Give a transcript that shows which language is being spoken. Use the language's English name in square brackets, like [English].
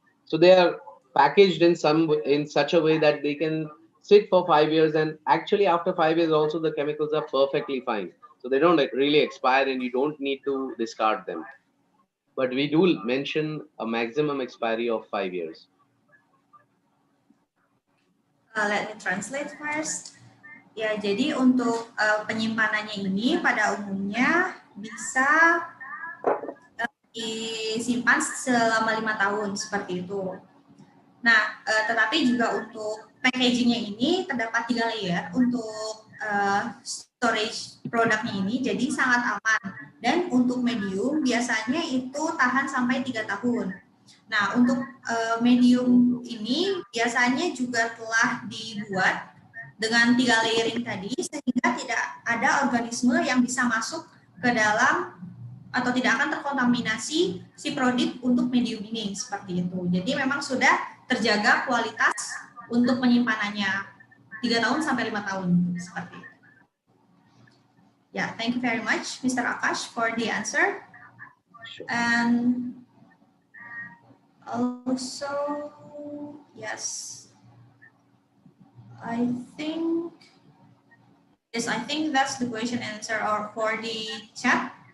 [English] So they are packaged in such a way that they can sit for 5 years, and actually after 5 years also the chemicals are perfectly fine. So they don't really expire and you don't need to discard them. But we do mention a maximum expiry of 5 years. Let me translate first. [Indonesian] Ya, jadi untuk penyimpanannya ini pada umumnya bisa disimpan selama 5 tahun seperti itu. Nah, tetapi juga untuk packagingnya ini terdapat 3 layer untuk storage produknya ini, jadi sangat aman. Dan untuk medium biasanya itu tahan sampai 3 tahun. Nah, untuk medium ini biasanya juga telah dibuat dengan 3 layering tadi, sehingga tidak ada organisme yang bisa masuk ke dalam atau tidak akan terkontaminasi si produk untuk medium ini, seperti itu. Jadi memang sudah terjaga kualitas untuk penyimpanannya 3 tahun sampai 5 tahun, seperti itu. [English] Yeah, thank you very much, Mr. Akash, for the answer. And also, yes, I think that's the question answer or for the chat.